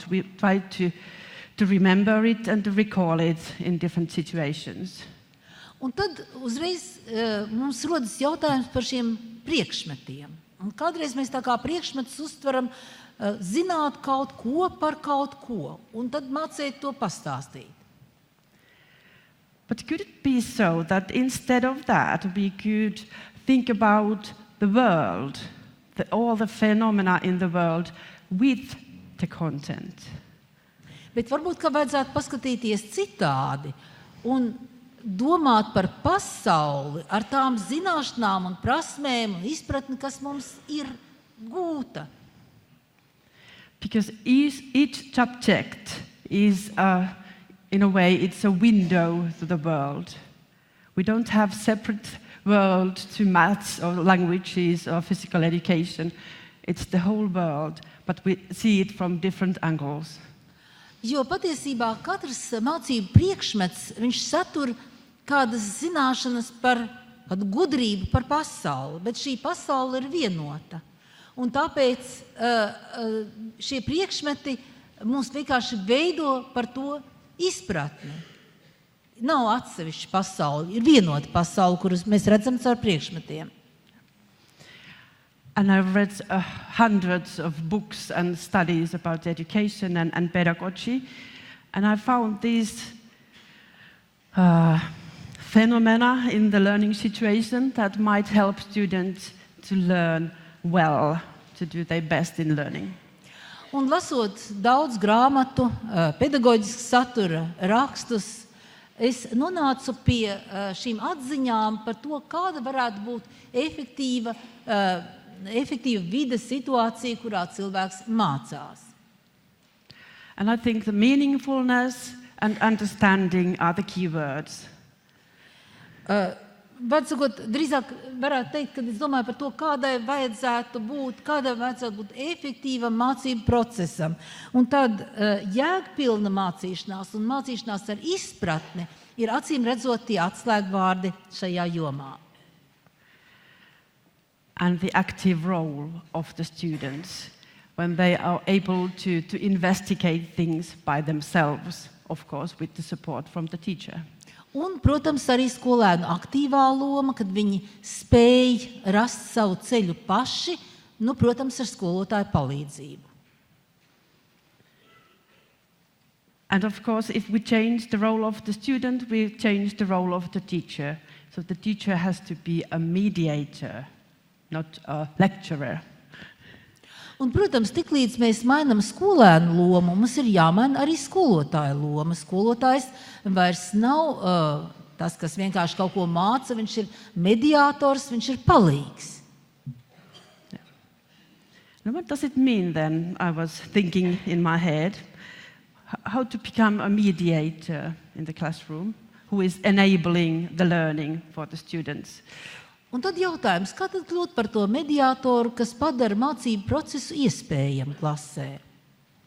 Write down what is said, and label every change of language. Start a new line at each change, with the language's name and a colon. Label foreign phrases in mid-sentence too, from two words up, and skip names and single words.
English: We try to remember it and to recall it in different situations.
Latvian: Un tad uzreiz mums rodas jautājums par šiem priekšmetiem. Un kādreiz mēs tā kā priekšmetus uztveram zināt kaut ko par kaut ko, un tad mācīt to pastāstīt.
English: But could it be so that instead of that we could think about the world, all the phenomena in the world with the content?
Latvian: Bet varbūt, ka vajadzētu paskatīties citādi un domāt par pasauli ar tām zināšanām un prasmēm un izpratni, kas mums ir gūta.
English: Because each subject is, in a way, it's a window to the world. We don't have separate world to maths or languages or physical education. It's the whole world, but we see it from different angles.
Latvian: Jo patiesībā katrs mācību priekšmets, viņš satur kādas zināšanas par kādu gudrību par pasauli, bet šī pasaule ir vienota. Un tāpēc šie priekšmeti mums vienkārši veido par to izpratni. Nav atsevišķa pasaule, ir vienota pasaule, kuras mēs redzam caur priekšmetiem.
English: And I've read hundreds of books and studies about education and pedagogy, and I found these phenomena in the learning situation that might help students to learn well, to do their best in learning.
Latvian: Un lasot daudz grāmatu, pedagoģisku satura rakstus, es nonācu pie šīm atziņām par to, kāda varētu būt efektīva vides situācija, kurā cilvēks mācās.
English: And I think the meaningfulness and understanding are the key words.
Latvian: Drīzāk varētu teikt, ka es domāju par to, kādai vajadzētu būt efektīvam mācību procesam. Un tad jēgpilna mācīšanās un mācīšanās ar izpratni ir acīm redzot tie atslēgvārdi šajā jomā.
English: And the active role of the students when they are able to investigate things by themselves, of course, with the support from the teacher.
Latvian: Un, protams, arī skolēnu aktīvā loma, kad viņi spēj rast savu ceļu paši, protams, ar skolotāju palīdzību.
English: And of course, if we change the role of the student, we change the role of the teacher. So the teacher has to be a mediator, not a lecturer.
Latvian: Un, protams, tiklīdz mēs mainām skolēnu lomu, mums ir jāmaina arī skolotāja loma. Skolotājs vairs nav tas, kas vienkārši kaut ko māca, viņš ir mediātors, viņš ir palīgs.
English: Yeah. Now, what does it mean then, I was thinking in my head, how to become a mediator in the classroom who is enabling the learning for the students?
Latvian: Un tad jautājums, kā tad kļūt par to mediātoru, kas padara mācību procesu iespējamu klasē?